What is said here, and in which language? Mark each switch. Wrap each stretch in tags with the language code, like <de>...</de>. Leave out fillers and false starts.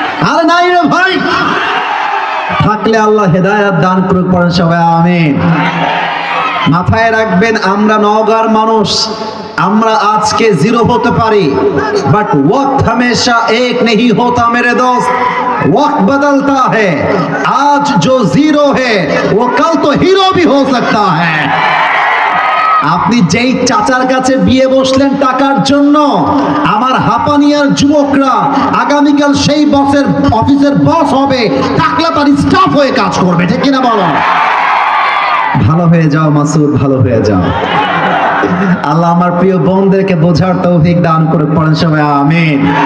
<bn>আর নাই রে ভাই, থাকলে আল্লাহ হেদায়েত দান করুক, পড়েন সবাই আমিন। মাথায় রাখবেন, আমরা নওগাঁর মানুষ, আমরা আজকে জিরো হতে পারি, বাট ওয়াক্ত</bn> <hi>हमेशा एक नहीं होता मेरे दोस्त, वक्त बदलता है। आज जो जीरो है वो कल तो हीरो भी हो सकता है।</hi> <bn>আপনি যেই চাচার কাছে বিয়ে বসলেন টাকার জন্য, আমার হাপানিয়ার যুবকরা আগামীকাল সেই বসের অফিসের বস হবে, টাকলা তার স্টাফ হয়ে কাজ করবে, ঠিক কিনা বলো? ভালো হয়ে যাও মাসুদ, ভালো হয়ে যাও। আল্লাহ আমার প্রিয় বোনদেরকে বোঝার তৌফিক দান করে, পড়েন সবাই আমিন।</bn>